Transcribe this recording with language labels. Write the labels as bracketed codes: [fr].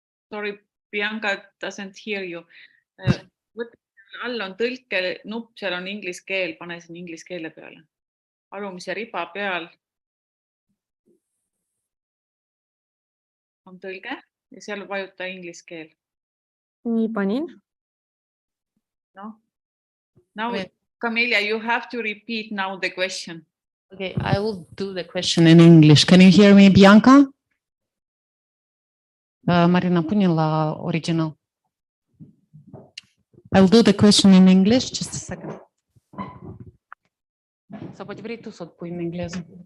[en] Sorry, Bianca doesn't hear you. [et] All on tõlkenupp, seal on inglise keel, pane sinna inglise keele peale. Alumise riba peal on tõlge ja seal vajuta inglise keel. Nii panin. No. [en] Now, Camelia, you have to repeat now the question. Okay, I will do the question in English. Can you hear me, Bianca? [ro] Marina, pune la original. [en] I'll do the question in English. Just a second. [ro] Sau poate vrei tu să o pui în engleză.